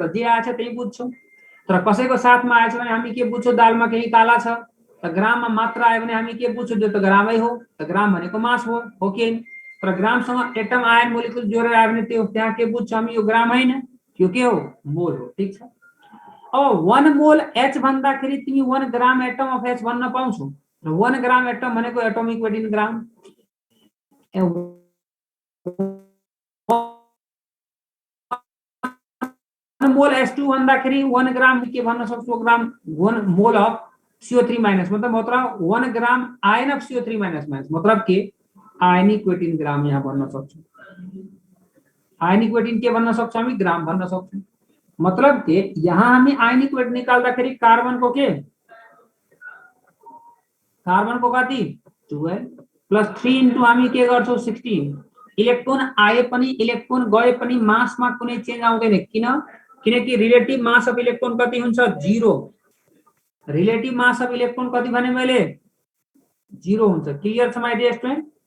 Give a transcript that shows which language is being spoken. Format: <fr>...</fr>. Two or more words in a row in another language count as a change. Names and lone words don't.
<ne>जे आएछ त्यही बुझ्छौं तर कसैको साथमा आएछ भने हामी के बुझ्छौं दालमा केही काला छ त ग्राममा मात्रा आयो भने हामी के बुझ्छौं त्यो त ग्रामै हो त ग्राम भनेको मास हो कि तर ग्रामसँग</ne> <en>atom ion molecule</en> <ne>जोडेर आयो भने त्यो त्यहाँ के बुझ्छौं हामी यो ग्राम हैन यो के हो मोल हो ठीक छ अब 1 मोल H भन्दाखेरि तिमी 1</ne> <en>gram atom of H</en> <ne>भन्न पाउँछौ र 1</ne> <en>gram atom</en> <ne>भनेको</ne> <en>atomic weight in gram</en> <ne>1 मोल H2 भन्दाखेरि 1 ग्राम के भन्न सक्छौ</ne> <en>gram 1 mole of CO3 minus</en> <ne>मतलब 1</ne> <en>gram ion of CO3 minus</en> <ne>मतलब के</ne> <en>ionic weight in gram</en> <ne>यहाँ भन्न सक्छौ</ne> <en>ionic weight in</en> <ne>के भन्न सक्छौ हामी ग्राम भन्न सक्छौ मतलब के यहाँ हामी</ne> <en>ionic weight</en> <ne>निकाल्दाखेरि कार्बन को के कार्बन को कति 12</ne> <en>plus 3 into</en> <ne>हामी के गर्छौ 16 इलेक्ट्रोन आए पनि इलेक्ट्रोन गए पनि मासमा कुनै चेन्ज आउँदैन किनकि</ne> <en>relative mass of electron</en> <ne>कति हुन्छ 0</ne> <en>relative mass of electron</en> <ne>कति भने मैले 0 हुन्छ क्लियर छ</ne> <en>my dear student</en>